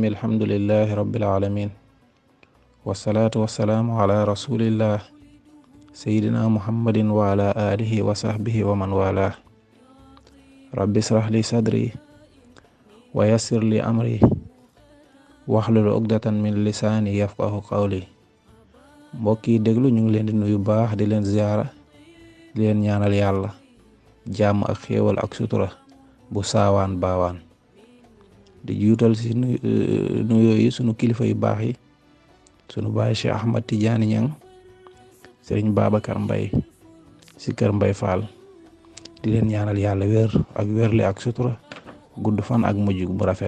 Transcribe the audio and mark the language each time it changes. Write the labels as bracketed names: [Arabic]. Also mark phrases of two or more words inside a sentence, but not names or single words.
[Arabic] الحمد لله رب العالمين، والصلاة والسلام على رسول الله سيدنا محمد وعلى آله وصحبه ومن والاه. رب اشرح لي صدري ويسر لي أمري واحلل عقدة من لساني يفقه قولي. [Wolof] mbokk yi déglu ñu ngi leen di nuyu baax di leen ziyaara di leen ñaanal yàlla jàmm ak xéewal ak sutura bu saawaan baawaan di juutal si nuyoo yi sunu kilifa yu baax yi, sunu baay Cheikh Ahmad Tidiane Niang, Serigne Babacar Mbaye si kër Mbaye Fall, di leen ñaanal yàlla wér ak wérle ak sutura, gudd fan ak mujj bu rafet.